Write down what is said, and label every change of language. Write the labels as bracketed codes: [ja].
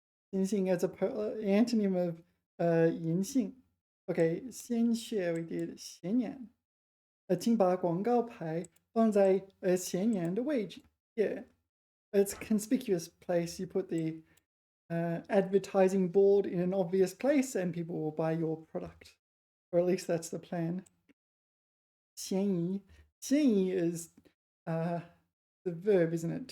[en] 显性 as a antonym of 隐性. Okay, 鲜血 we did 显眼. [zh] 请把广告牌放在显眼的位置. [en] Yeah, it's a conspicuous place. You put the advertising board in an obvious place and people will buy your product. Or at least that's the plan. [zh] 嫌疑. [en] 嫌疑 is the verb, isn't it?